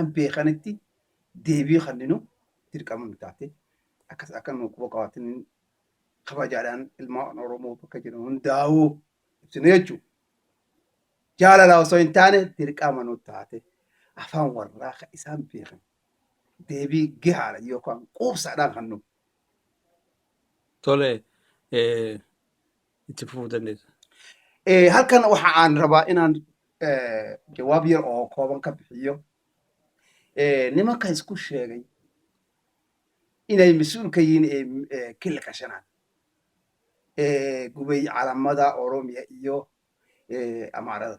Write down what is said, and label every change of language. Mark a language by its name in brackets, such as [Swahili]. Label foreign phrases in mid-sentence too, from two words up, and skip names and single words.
[Oromo] beekanitti deebii kanninu dirqamanu taate akkan quba qabaatin kabajaadhaan ilmaan Oromoo bakka jiran hundaa'uu ibsinu jechuudha. Jaalala osoo hin taane dirqamanu taate afaan warraaqa isaan beekan deebii gahaadha yookaan quubsaadhaan kannu. Tole itti fufuu dandeessa. [Somali] Halkan waxa aan rabaa inaan jawaab yar oo kooban ka bixiyo nimanka isku sheegay inay mas'uul ka yihiin kilka shanaad gubay calamada Oromiya iyo Amaarada.